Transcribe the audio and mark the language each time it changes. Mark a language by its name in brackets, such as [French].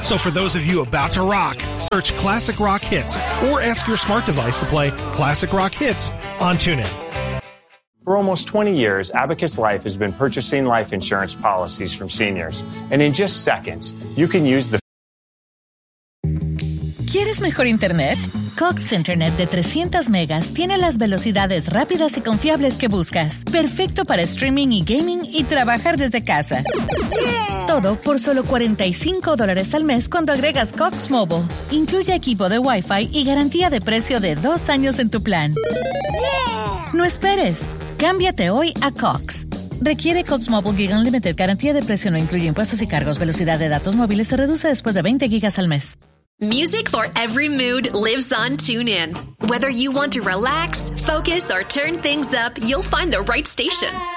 [English] So for those of you about to rock, search Classic Rock Hits or ask your smart device to play Classic Rock Hits on TuneIn. For almost 20 years, Abacus Life has been purchasing life insurance policies from seniors. And in just seconds, you can use the... [Spanish] ¿Quieres mejor internet? Cox Internet de 300 megas tiene las velocidades rápidas y confiables que buscas. Perfecto para streaming y gaming y trabajar desde casa. Yeah. Todo por solo $45 al mes cuando agregas Cox Mobile. Incluye equipo de Wi-Fi y garantía de precio de 2 años en tu plan. Yeah. No esperes. Cámbiate hoy a Cox. Requiere Cox Mobile Gig Unlimited. Garantía de precio no incluye impuestos y cargos. Velocidad de datos móviles se reduce después de 20 gigas al mes. [English] Music for every mood lives on TuneIn. Whether you want to relax, focus, or turn things up, you'll find the right station.